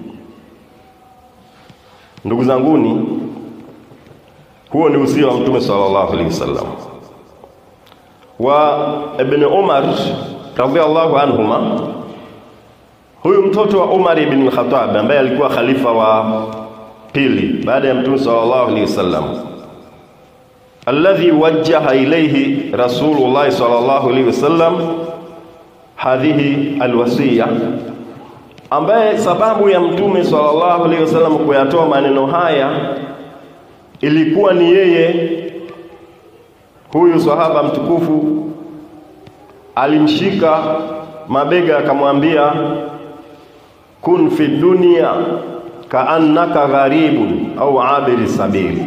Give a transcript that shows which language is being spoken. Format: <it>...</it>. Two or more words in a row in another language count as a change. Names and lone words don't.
<sw>Ndugu zanguni, huo ni usia wa Mtume</sw> <ar>صلى الله عليه وسلم.</ar> <sw>Wa Ibn Umar</sw> <ar>رضي الله عنهما,</ar> <sw>huyu mtoto wa Umar ibn al-Khattab ambaye alikuwa khalifa wa pili baada ya Mtume</sw> <ar>صلى الله عليه وسلم, الذي وجه إليه رسول الله صلى الله عليه وسلم هذه الوصية,</ar> <sw>ambaye sababu ya Mtume</sw> <ar>صلى الله عليه وسلم</ar> <sw>kuyatoa maneno haya ilikuwa ni yeye. Huyu sahaba mtukufu alimshika mabega akamwambia,</sw> <ar>كن في الدنيا كأنك غريب أو عابر سبيل.</ar>